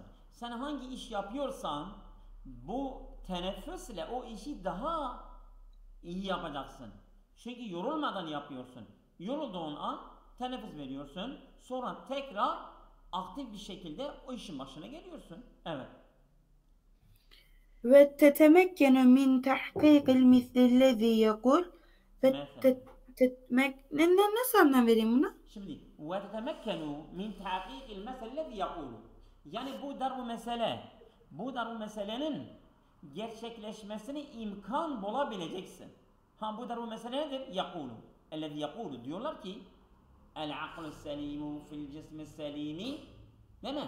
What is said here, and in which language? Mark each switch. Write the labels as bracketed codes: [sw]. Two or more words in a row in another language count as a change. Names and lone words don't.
[tr] Sen hangi iş yapıyorsan bu teneffüsle o işi daha iyi yapacaksın. Çünkü yorulmadan yapıyorsun. Yorulduğun an teneffüs veriyorsun. Sonra tekrar aktif bir şekilde o işin başına geliyorsun. Evet. [ar] وتتمكن من تحقيق المثل الذي يقول [tr] Mesela. nasıl anlam vereyim buna? [ar] Şimdi وَتَتَمَكَّنُوا مِنْ تَحْقِيقِ الْمَثَلِ الَّذِي يَقُولُ. [tr] Yani bu darbu meselenin gerçekleşmesini imkan bulabileceksin. Bu darbu mesele nedir? Yakulu. [ar] الذي يقول. [tr] Diyorlar ki [ar] العقل السليم في الجسم السليم. [tr] Değil mi?